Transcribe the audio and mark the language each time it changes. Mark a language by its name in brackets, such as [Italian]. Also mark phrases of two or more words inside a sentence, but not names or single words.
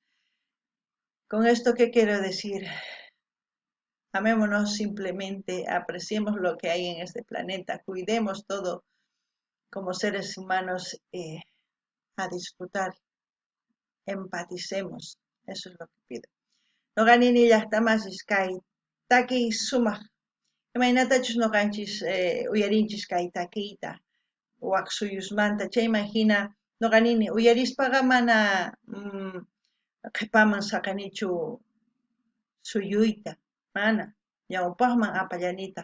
[Spanish] Con esto, ¿qué quiero decir? Amémonos simplemente, apreciemos lo que hay en este planeta, cuidemos todo como seres humanos a disfrutar, empaticemos, eso es lo que pido. [Quechua] No ganini llaqtamas kay takiy sumaq, imaynatachus noqanchis uyarinchis kay takiyta, waq suyusmanta chayman hina noqanini uyarispaqa mana qhipaman saqanichu suyuyta, mana ñawpaqman apallanitaq.